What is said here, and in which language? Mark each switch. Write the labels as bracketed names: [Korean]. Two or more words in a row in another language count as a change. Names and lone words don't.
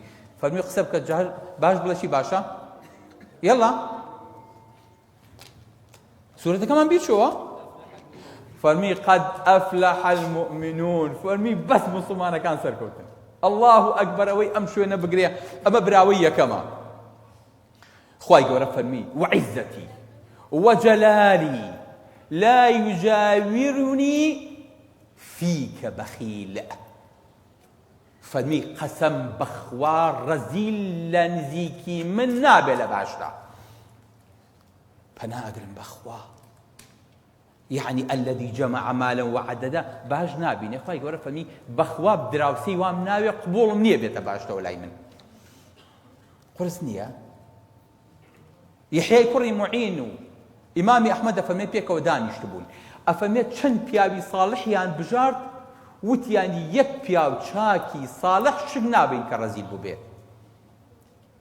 [Central Kurdish] فەرمی قسە بکە باش بڵێ چی باشە؟ یەڵا سورەتەکەمان بیرچۆوە. فەرمی [Arabic] قەد ئەفلەح المؤمنون، [Central Kurdish] فەرمی بەس موسڵمانەکان سەرکەوتن. [Arabic] الله ئەکبەر، [Central Kurdish] ئەوەی ئەم شوێنە بگرێ، ئەمە براوەی یەکەمە. خوای گەورە فەرمی [Arabic] وعیزەتی وجلالی لا يجاورني فيك بخيل. [Central Kurdish] فەرمی قەسەم بەخوا ڕەزیل لە نزیکی من نابێ لە باشدا، پەناگرم بەخوا، [Arabic] يعني الذي جمع مالا وعددا [Central Kurdish] باش نابینێ. خوای گەورە فەرمی بەخوا دراوسی وام ناوێ، قبوڵم نییە بێتە باشتەوە لای من. قرس نییە. یحیای کوڕی معین و ئیمامی ئەحمەد ئەفەرمێ پێکەوە دانیشت بوون، ئەفەرمێ چەند پیاوی ساڵحیان بژارد، وتیانی یەک پیاو چاکی ساڵح شک نابین کە ڕەزیل بوو بێ.